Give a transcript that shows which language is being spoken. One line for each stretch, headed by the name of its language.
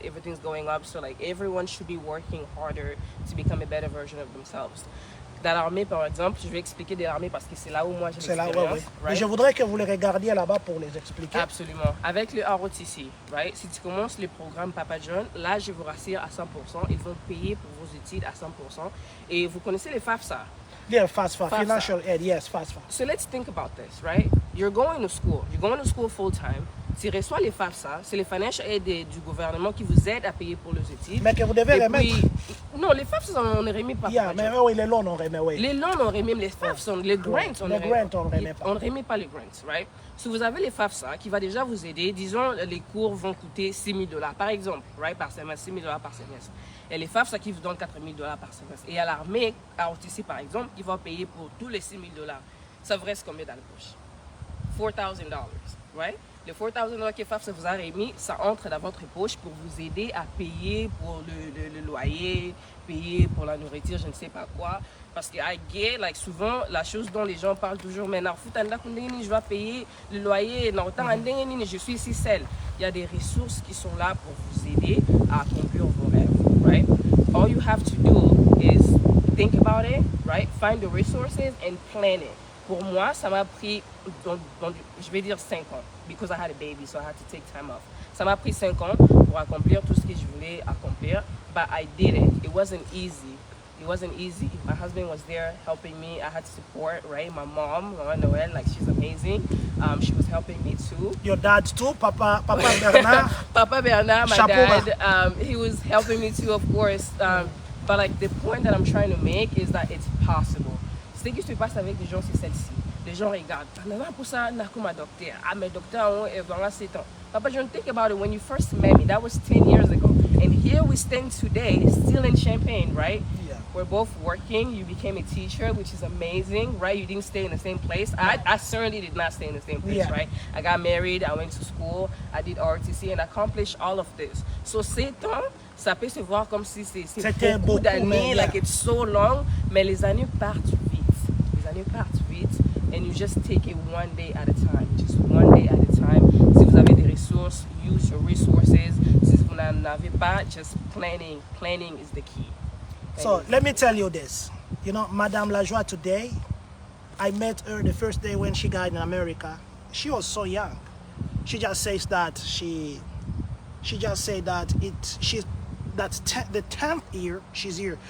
English: Everything's going up, so like everyone should be working harder to become a better version of themselves.
French: Dans l'armée, par exemple, je vais expliquer de l'armée parce que c'est là où moi j'ai l'expérience. C'est là, oui. Right? Et je voudrais que vous les regardiez là-bas pour les expliquer. Absolument. Avec le ROTC, right? Si tu commences le programme Papa John, là, je vous rassure à 100%, ils vont payer pour vos études à 100%. Et vous connaissez les FAFSA?
English: Yeah, FAFSA, financial aid, yes, FAFSA. So let's think about this, right? You're going to school full time.
French: Tu reçois les FAFSA, c'est les financial aid du gouvernement qui vous aident à payer pour les études. Mais que vous devez remettre. Non, les FAFSA, on ne remet pas. Yeah, mais oui, les loans, on remet, oui. Les loans, on remet, les FAFSA, les grants, on ne remet pas. On ne remet pas les grants, right? Si vous avez les FAFSA qui va déjà vous aider, disons, les cours vont coûter $6,000 par exemple, right, par semestre, $6,000 par semestre. Et les FAFSA qui vous donnent $4,000 par semestre. Et à l'armée, à ROTC par exemple, qui va payer pour tous les $6,000. Ça vous reste combien dans la poche? $4,000, right? Les $4,000 que FAFSA vous a remis, ça entre dans votre poche pour vous aider à payer pour le loyer, payer pour la nourriture, je ne sais pas quoi. Parce que
English: I get, like,
French: souvent, la chose dont les gens parlent toujours, mais je dois payer le loyer, je suis ici seul. Il y a des ressources qui sont là pour vous aider à accomplir vos rêves, right?
English: All you have to do is think about it, right? Find the resources and plan it.
French: Pour moi, ça m'a pris, je vais dire 5 ans,
English: because I had a baby, so I had to take time off.
French: Ça m'a pris 5 ans pour accomplir tout ce que je voulais accomplir,
English: but I did it. It wasn't easy. It wasn't easy. My husband was there helping me. I had support, right? My mom, Mama Noel, like she's amazing. She was helping me too. Your dad too, Papa Bernard. Papa Bernard, my dad. He was helping me too, of course. But like the point that I'm trying to make is that it's possible.
French: Ce qui se passe avec les gens, c'est celle-ci. Les gens regardent. Pour ça, ma docteur. Ah, mes docteurs ont vraiment 7 ans.
English: Papa, John, think about it. When you first met me, that was 10 years ago. And here we stand today, still in Champagne, right? Yeah. We're both working. You became a teacher, which is amazing, right? You didn't stay in the same place. I certainly did not stay in the same place, right? I got married, I went to school, I did ROTC, and accomplished all of this.
French: So 7 ans, ça peut se voir comme si c'est beaucoup d'années,
English: like it's so long,
French: mais les années partent vite. Les années partent vite,
English: and you just take it one day at a time. Just one day at a time.
French: Si vous avez des ressources,
English: use your resources.
French: Si vous n'en avez pas,
English: just planning. Planning is the key. So let me tell you this. You know, Madame Lajoie today, I met her the first day when she got in America. she was so young. She just says that she just said that the 10th year she's here.